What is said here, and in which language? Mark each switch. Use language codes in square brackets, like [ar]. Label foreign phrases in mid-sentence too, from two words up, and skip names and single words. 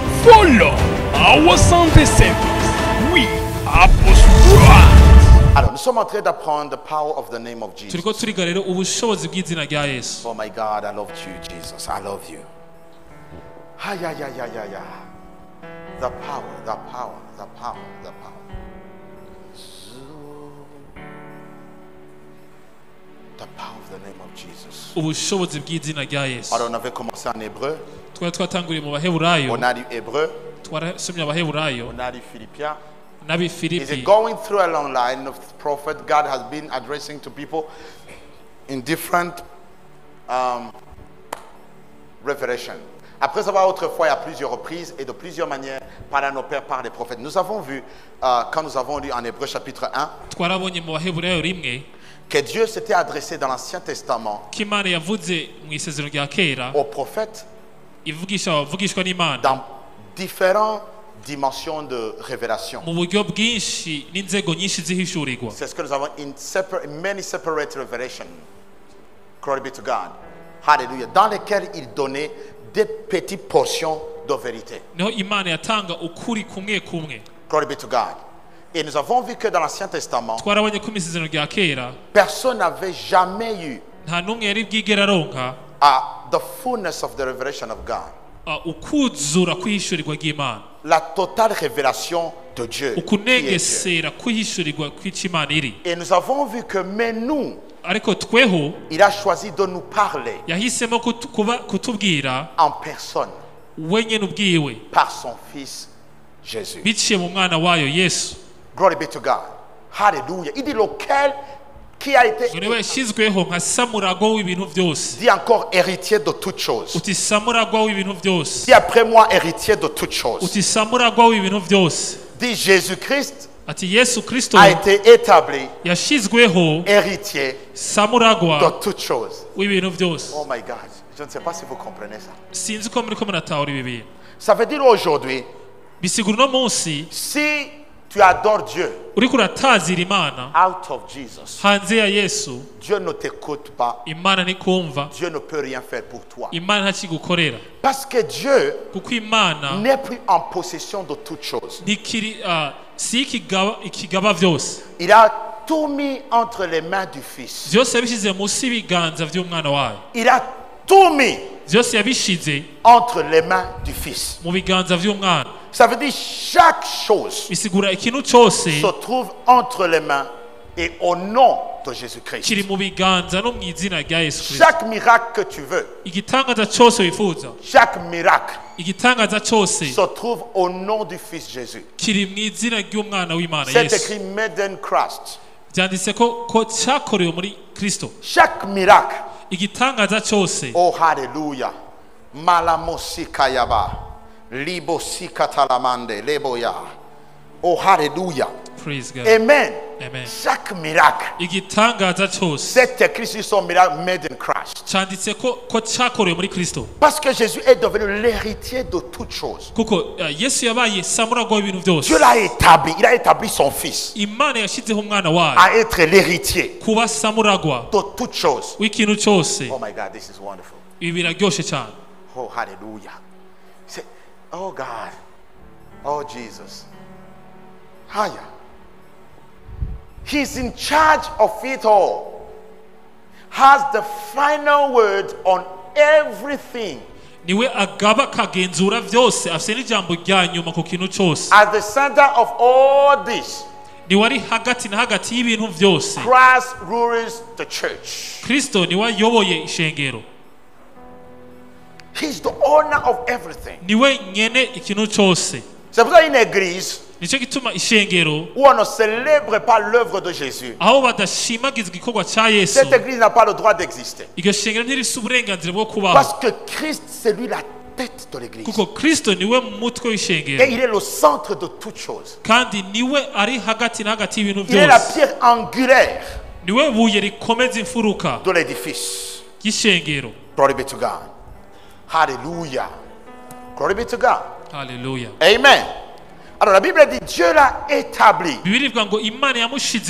[en] Follow our Sunday service. We are post-grad. [fr] Alors, nous sommes en train d'apprendre [en] the power of the name of Jesus. [rw] turiko turiga rero ubushobozi bw'izina rya Yesu. [en] Oh my God, I love you, Jesus. I love you. Ay, ay, ay, ay, ay, ay. The power, the power, the power, the power. The power of the name of Jesus. [rw] Ubushobozi bw'izina rya Yesu. [fr] Alors, on avait commencé en hébreu, [rw] twari twatanguriye mu baheburayo, [fr] on a du hébreu, [rw] twarasomye abaheburayo [fr] on a du philippiens. [en] Is [rw] n'abifilipi. [en] it going through a long line of prophet God has been addressing to people in different revelation. [fr] Après avoir autrefois à plusieurs reprises et de plusieurs manières par nos pères, par les prophètes. Nous avons vu, quand nous avons lu en Hébreu chapitre 1, [rw] twarabonye mu baheburayo rimwe [fr] que Dieu s'était adressé dans l'Ancien Testament [rw] ko Imana yavuze mu isezerano rya kera [fr] aux prophètes [rw] avugishwa n'Imana [fr] dans différentes dimensions de révélation. [rw] mu buryo bwinshi n'inzego nyinshi zihishurirwa. [fr] C'est ce que nous avons [en] in many separate revelations. Glory be to God. Hallelujah. [fr] Dans lesquelles il donnait des petites portions de vérité. [rw] niho Imana yatanga ukuri kumwe kumwe. [en] Glory be to God. [fr] Et nous avons vu que dans l'Ancien Testament, [rw] twarabonye ko mu isezerano rya kera [fr] personne n'avait jamais eu [rw] nta n'umwe yari bwigera aronka [en] the fullness of the revelation of God. [rw] ukuzura kwihishurirwa ry'Imana, [fr] La totale révélation de Dieu. qui est Dieu. [rw] ukunegesera kwihishurirwa kw'Imana iri. [fr] Et nous avons vu que, mais nous, [rw] ariko tweho [fr] il a choisi de nous parler [rw] yahisemo kutubwira [fr] en personne [rw] wenyine ubwiwe [fr] par son Fils Jésus. [rw] biciye mu mwana wayo Yesu. [en] Glory be to God. [fr] Hallelujah. Il dit lequel qui a été [rw] niwe yashyizweho nka samuragwa w'ibintu byose. [fr] dit encore héritier de toutes choses. [rw] uti samuragwa w'ibintu byose. [fr] Dit après moi héritier de toutes choses. [rw] uti samuragwa w'ibintu byose. [fr] Dit Jésus-Christ [rw] ati Yesu Kristo [fr] a été établi [rw] yashyizweho [fr] héritier [rw] samuragwa [fr] de toutes choses. [rw] w'ibintu byose. [en] Oh my God. [fr] Je ne sais pas si vous comprenez ça. [rw] sinzi ko muriko muratahura ibi bintu. [fr] Ça veut dire aujourd'hui, [rw] bisigura uno munsi [fr] si tu adores Dieu [rw] uriko uratazira Imana [en] out of Jesus, [rw] hanze ya Yesu, [fr] Dieu ne t'écoute pas. [rw] Imana ntikumva, [fr] Dieu ne peut rien faire pour toi. [rw] Imana ntakigukorera. [fr] Parce que Dieu [rw] kuko Imana [fr] n'est plus en possession de toutes choses. [rw] ntikiri si ikigaba byose. [fr] Il a tout mis entre les mains du Fils. [rw] byose yabishyize munsi y'ibiganza by'umwana wayo. [fr] Il a tout mis [rw] byose yabishyize [fr] entre les mains du Fils. [rw] mu biganza by'umwana. [fr] Ça veut dire chaque chose [rw] bisigura ikintu cyose [fr] se trouve entre les mains et au nom de Jésus-Christ. [rw] kiri mu biganza no mu izina rya Yesu Kristo. [fr] Chaque miracle que tu veux, [rw] igitangaza cyose wifuza, [fr] chaque miracle [rw] igitangaza cyose [fr] se trouve au nom du Fils Jésus. [rw] kiri mu izina ry'umwana w'Imana [fr] C'est [rw] Yesu. [en] écrit made in Christ. [rw] byanditse ko cyakorewe muri Kristo. [fr] Chaque miracle. [rw] igitangaza cyose. Oh hallelujah. Malamosi kayaba. Libosi katalamande leboya. [en] Oh hallelujah. Praise God. Amen. Amen. [fr] Chaque miracle. [rw] igitangaza cyose [fr] C'est écrit sur son miracle [en] made in Christ. [rw] cyanditse ko cyakorewe muri Kristo. [fr] Parce que Jésus est devenu l'héritier de toutes choses. [rw] kuko Yesu yabaye samuragwa w'ibintu byose. [fr] Dieu l'a établi. Il a établi son Fils [rw] Imana yashyizeho umwana wayo [fr] à être l'héritier [rw] kuba samuragwa [fr] de toutes choses. [rw] w'ikintu cyose. [en] Oh my God, this is wonderful. [rw] ibi biraryoshe cyane. [en] Oh hallelujah. Oh God. Oh Jesus. Haya. He's in charge of it all. Has the final word on everything. [rw] niwe agaba kagenzura byose, afite n'ijambo rya nyuma ku kintu cyose. [en] At the center of all this, [rw] niwe ari hagati na hagati y'ibintu byose. [en] Christ rules the church. [rw] Kristo niwe ayoboye ishengero. [en] He's the owner of everything. [rw] niwe nyene ikintu cyose. [fr] C'est pour ça une église [rw] nicyo gituma ishengero [fr] où on ne célèbre pas l'œuvre de Jésus. [rw] aho badashimagiza igikorwa cya Yesu, [fr] Cette église n'a pas le droit d'exister. [rw] iryo shengero ntirifite uburenganzira bwo kubaho. [fr] Parce que Christ, c'est lui la tête de l'église. [rw] kuko Kristo niwe mutwe [fr] Et [rw] w'ishengero, [fr] il est le centre de toutes choses. [rw] kandi niwe ari hagati na hagati y'ibintu [fr] Il est la [rw] byose. [fr] pierre angulaire [rw] niwe buye rikomeza imfuruka [fr] de l'édifice. [rw] y'ishengero. [en] Glory be to God. Hallelujah. Glory be to God. [rw] Haleluya. [en] Amen. [fr] Alors la Bible dit Dieu l'a établi. [rw] Bibiri ivuga ngo Imana yamushizeho